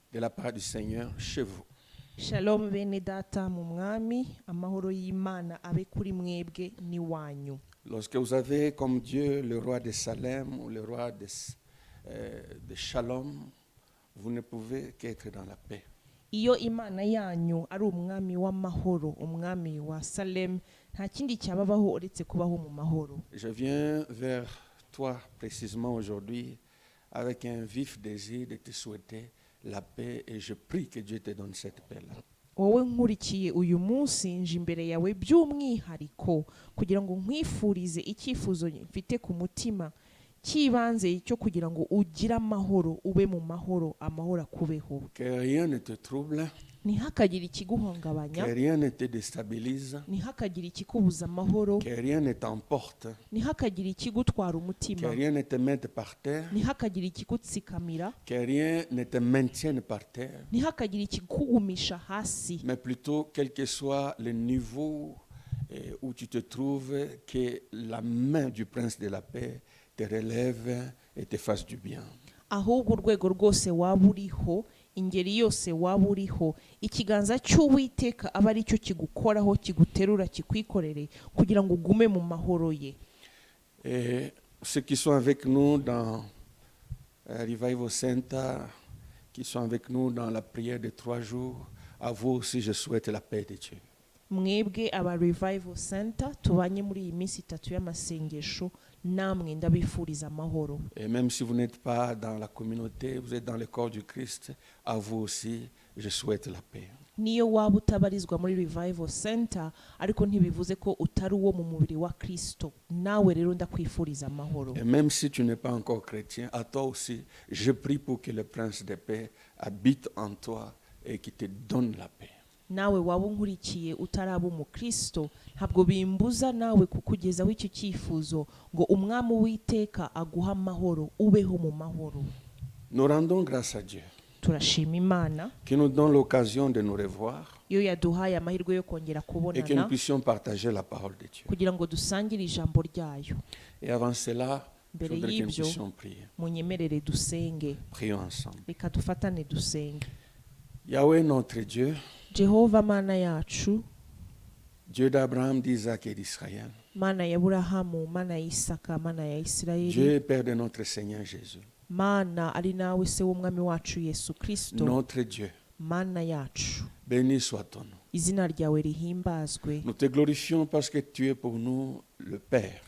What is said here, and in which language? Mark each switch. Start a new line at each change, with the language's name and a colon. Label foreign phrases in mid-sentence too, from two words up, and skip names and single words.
French: de la part du Seigneur chez vous.
Kinyarwanda: Shalom bene data mu mwami, amahoro y'Imana abe kuri mwebwe n'iwanyu.
French: Lorsque vous avez comme Dieu le roi de Salem ou le roi de Shalom, vous ne pouvez qu'être dans la paix.
Kinyarwanda: Iyo Imana yanyu ari umwami w'amahoro, umwami wa Salem, nta kindi cyababaho uretse kubaho mu mahoro.
French: Je viens vers toi précisément aujourd'hui avec un vif désir de te souhaiter la paix et je prie que Dieu te donne cette paix-là.
Kinyarwanda: Wowe nkurikiye uyu munsi nje imbere yawe by'umwihariko kugira ngo nkwifurize icyifuzo mfite ku mutima kibanze cyo kugira ngo ugire amahoro, ube mu mahoro, amahoro akubeho.
French: Que rien ne te trouble,
Kinyarwanda: Ntihakagire ikiguhungabanya,
French: que rien ne te déstabilise,
Kinyarwanda: ntihakagire ikikubuza amahoro,
French: que rien ne t'emporte,
Kinyarwanda: ntihakagire ikigutwara
French: que
Kinyarwanda: umutima,
French: rien ne te mette par terre,
Kinyarwanda: ntihakagire ikigutsikamira,
French: que rien ne te maintienne par terre,
Kinyarwanda: ntihakagire ikikugumisha hasi,
French: mais plutôt quel que soit le niveau où tu te trouves, que la main du prince de la paix te relève et te fasse du bien.
Kinyarwanda: ahubwo urwego rwose waba uriho, ingeri yose waba uriho, ikiganza cy'Uwiteka aba ari cyo kigukoraho, kiguterura, kikwikorere kugira ngo ugume mu mahoro ye.
French: Et ceux qui sont avec nous dans Revival Center, qui sont avec nous dans la prière de 3 jours, à vous aussi je souhaite la paix de Dieu.
Kinyarwanda: Mwebwe aba Revival Center tubanye muri iyi minsi 3 y'amasengesho, namwe ndabifuriza amahoro.
French: Et même si vous n'êtes pas dans la communauté, vous êtes dans le corps du Christ, à vous aussi je souhaite la paix.
Kinyarwanda: Niyo waba utabarizwa muri Revival Center ariko ntibivuze ko utari uwo mu mubiri wa Kristo, nawe rero ndakwifuriza amahoro.
French: Et même si tu n'es pas encore chrétien, à toi aussi, je prie pour que le prince de paix habite en toi et qu'il te donne la paix.
Kinyarwanda: Nawe waba unkurikiye utaraba umukristo, ntabwo bimbuza nawe kukugezaho icyo cyifuzo ngo umwami w'Iteka aguha amahoro, ubeho mu mahoro.
French: Nous rendons grâce à Dieu
Kinyarwanda: Turashima Imana
French: qui nous donne l'occasion de nous revoir
Kinyarwanda: iyo yaduhaye amahirwe yo kongera
French: et que nous
Kinyarwanda: kubonana
French: puissions partager la parole de Dieu.
Kinyarwanda: kugira ngo dusangire ijambo ryayo.
French: Et avant cela, je
Kinyarwanda: Mbere
French: voudrais que nous
Kinyarwanda: y'ibyo
French: puissions prier.
Kinyarwanda: munyemerere dusenge.
French: Prions ensemble.
Kinyarwanda: Reka dufatane dusenge.
French: Yahweh notre Dieu,
Kinyarwanda: Jehova Mana yacu,
French: Dieu d'Abraham, d'Isaac et d'Israël,
Kinyarwanda: Mana ya Aburahamu, Mana ya Isaka, Mana ya Isirayeli,
French: Dieu Père de notre Seigneur Jésus,
Kinyarwanda: Mana ari nawe se w'umwami wacu Yesu Kristo,
French: notre Dieu,
Kinyarwanda: Mana yacu,
French: béni soit ton nom.
Kinyarwanda: izina ryawe rihimbazwe.
French: Nous te glorifions parce que tu es pour nous le Père.